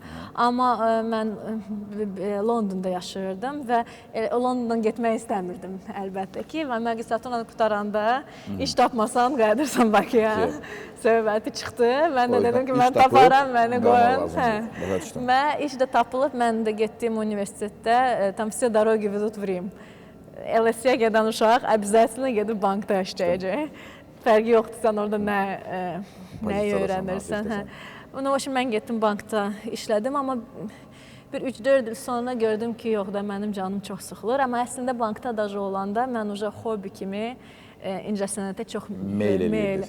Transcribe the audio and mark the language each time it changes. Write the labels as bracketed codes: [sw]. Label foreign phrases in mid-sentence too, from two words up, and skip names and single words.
[az] Amma mən Londonda yaşayırdım və Londondan getmək istəmirdim əlbəttə ki. Və magistraturanı qutaranda iş tapmasan, qayıdırsan Bakıya. Söhbəti çıxdı. Mən də dedim ki, mən taparam, məni qoyun. Və iş də tapılıb, mən də getdim universitetdə, tam [ru] все дороги ведут в Рим. [az] LSE-yə gedən uşaq обязательно gedib bankda işləyəcək. Fərqi yoxdur, sən orada nəyi öyrənirsən. Mən getdim bankda işlədim, amma bir 3-4 il sonra gördüm ki, yox da mənim canım çox sıxılır. Amma əslində bankda daşı olanda mən hobi kimi incəsənətə çox meyl edirdik.